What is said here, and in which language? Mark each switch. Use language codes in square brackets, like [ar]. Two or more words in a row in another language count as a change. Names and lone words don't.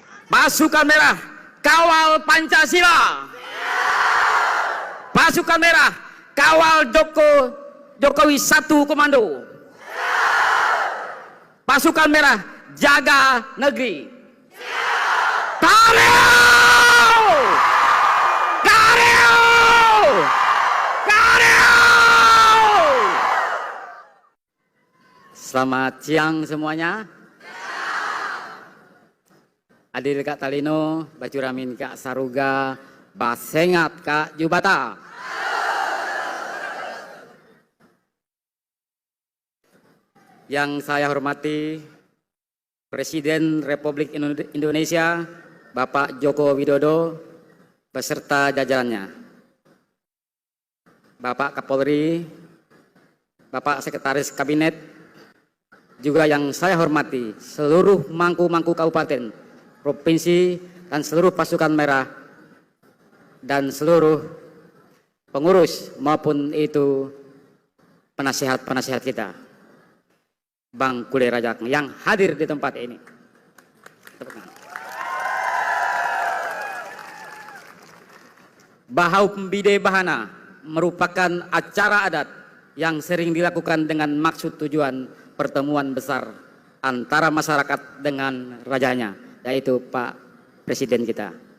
[id] Pasukan Merah, kawal Pancasila. Pasukan Merah, kawal Jokowi Satu Komando. Pasukan Merah, jaga negeri. Karyo! Karyo! Karyo! Selamat siang semuanya. [knx] Adil Kak Talino, Bacuramin Kak Saruga, Basengat Kak Jubata. [id] Yang saya hormati Presiden Republik Indonesia Bapak Joko Widodo beserta jajarannya, Bapak Kapolri, Bapak Sekretaris Kabinet, juga yang saya hormati seluruh mangku-mangku kabupaten, provinsi, dan seluruh pasukan merah, dan seluruh pengurus maupun itu penasihat-penasihat kita, Bang Kule Rajak yang hadir di tempat ini. Bahau Pembide Bahana merupakan acara adat yang sering dilakukan dengan maksud tujuan pertemuan besar antara masyarakat dengan rajanya, yaitu Pak Presiden kita.